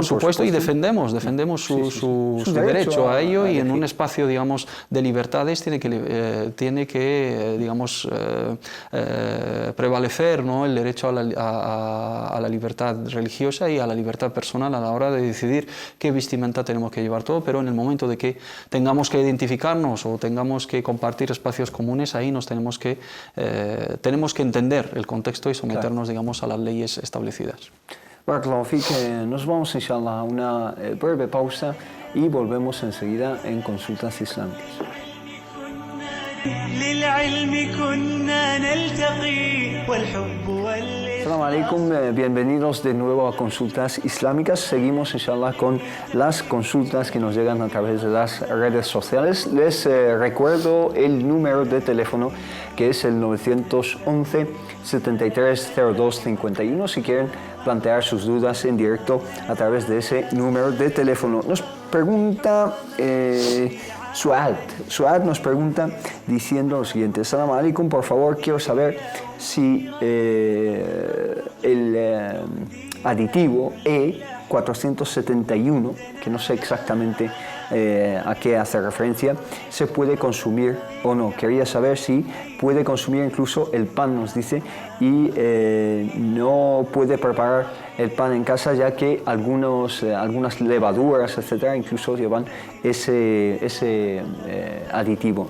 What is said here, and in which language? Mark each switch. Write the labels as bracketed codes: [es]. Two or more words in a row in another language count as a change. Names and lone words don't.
[es] por supuesto, y defendemos su derecho a ello, y en un espacio, digamos, de libertades tiene que digamos, prevalecer, ¿no?, el derecho a la libertad religiosa y a la libertad personal a la hora de decidir qué vestimenta tenemos que llevar todo, pero en el momento de que tengamos que identificarnos o tengamos que compartir espacios comunes, ahí tenemos que entender el contexto y someternos, digamos, a las leyes establecidas. [ar] بارك الله فيك, [es] nos vamos inshallah a una breve pausa y volvemos enseguida en Consultas Islámicas. [ar] السلام عليكم, [es] bienvenidos de nuevo a Consultas Islámicas. Seguimos inshallah con las consultas que nos llegan a través de las redes sociales. Les recuerdo el número de teléfono, que es el 911 7302 51, si quieren plantear sus dudas en directo a través de ese número de teléfono. Nos pregunta Suad nos pregunta diciendo lo siguiente: [ar] سلام عليكم, [es] por favor, quiero saber si el aditivo E471, que no sé exactamente a qué hace referencia, se puede consumir o no. Quería saber si puede consumir incluso el pan, nos dice, y no puede preparar el pan en casa, ya que algunas levaduras, etcétera, incluso llevan ese aditivo.